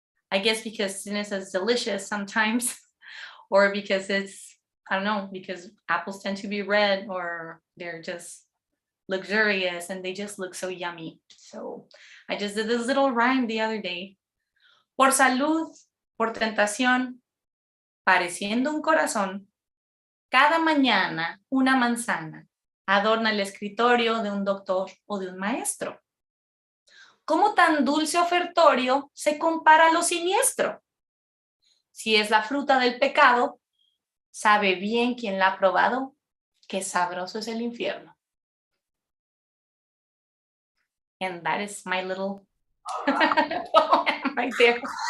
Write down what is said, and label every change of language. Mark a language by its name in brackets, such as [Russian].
[English] I guess because sin is as delicious sometimes, or because it's, I don't know, because apples tend to be red or they're just luxurious and they just look so yummy. So I just did this little rhyme the other day. [Spanish] Por salud, por tentación, pareciendo un corazón, cada mañana una manzana adorna el escritorio de un doctor o de un maestro. ¿Cómo tan dulce ofertorio se compara a lo siniestro? Si es la fruta del pecado, sabe bien quien la ha probado, qué sabroso es el infierno. [English] And that is my little poem right there.